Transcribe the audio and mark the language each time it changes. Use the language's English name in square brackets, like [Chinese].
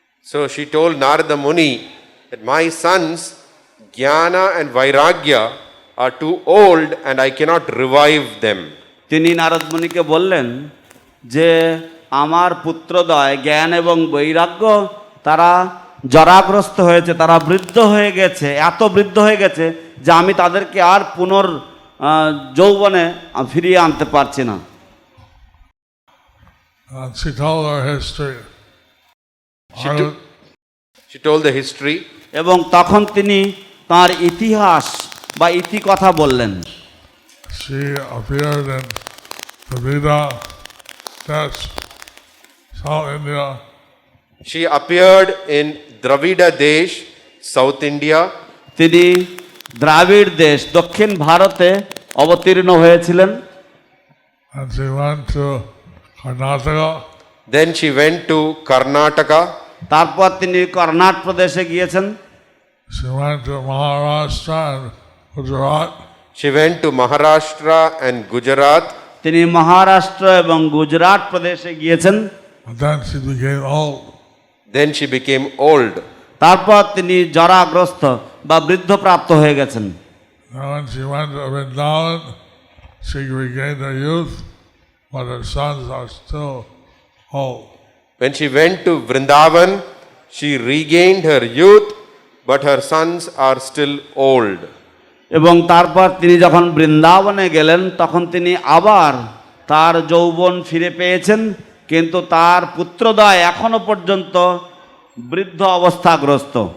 [English] So she told Narada Muni that my sons, Jnana and Vairagya, are too old and I cannot revive them. [Bangla] তিনি নারদ মুনিকে বললেন যে আমার পুত্রদ্বয় জ্ঞান এবং বৈরাগ্য তারা জরাগ্রস্ত হয়েছে, তারা বৃদ্ধ হয়ে গেছে, এত বৃদ্ধ হয়ে গেছে যে আমি তাদেরকে আর পুনর যৌবনে ফিরিয়ে আনতে পারছি না। [English] She told her history. She told the history. [Bangla] এবং তখন তিনি তার ইতিহাস বা ইতিকথা বললেন। [English] She appeared in Dravida, that's South India. She appeared in Dravida Desh, South India. [Bangla] তিনি দ্রাবিড় দেশ দক্ষিণ ভারতে অবতীর্ণ হয়েছিলেন। [English] And she went to Karnataka. Then she went to Karnataka. [Bangla] তারপর তিনি কর্ণাটক প্রদেশে গিয়েছেন। [English] She went to Maharashtra and Gujarat. She went to Maharashtra and Gujarat. [Bangla] তিনি মহারাষ্ট্র এবং গুজরাট প্রদেশে গিয়েছেন। [English] But then she became old. Then she became old. [Bangla] তারপর তিনি জরাগ্রস্ত বা বৃদ্ধপ্রাপ্ত হয়ে গেছেন। [English] Now when she went to Vrindavan, she regained her youth, but her sons are still old. When she went to Vrindavan, she regained her youth, but her sons are still old. [Bangla] এবং তারপর তিনি যখন বৃন্দাবনে গেলেন তখন তিনি আবার তার যৌবন ফিরে পেয়েছেন, কিন্তু তার পুত্রদ্বয় এখনো পর্যন্ত বৃদ্ধ অবস্থাগ্রস্ত।